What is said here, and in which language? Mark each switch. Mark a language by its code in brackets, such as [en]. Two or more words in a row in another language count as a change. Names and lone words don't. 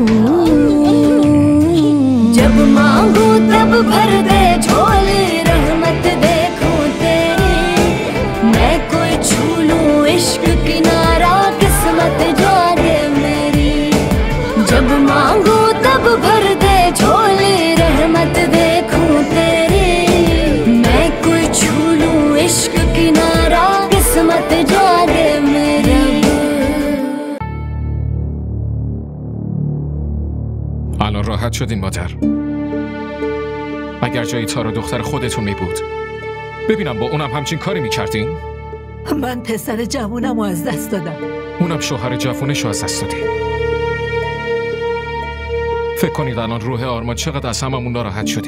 [hi] जब मांगू तब भर दे झोली रहमत देखूं तेरी मैं कोई छू लूं इश्क किनारा किस्मत जागे मेरी जब मांगू तब भर दे झोली रहमत देखूं तेरी मैं कोई छू लूं इश्क किनारा किस्मत जागे मेरी [fa] الان راحت شدین مادر؟ اگر جای تارا دختر خودتون می بود ببینم با اونم همچین کاری میکردین؟ من پسر جوونم رو از دست دادم. اونم شوهر جوونش رو از دست دادی. فکر کنید الان روح آرمان چقدر از هممون ناراحت شده.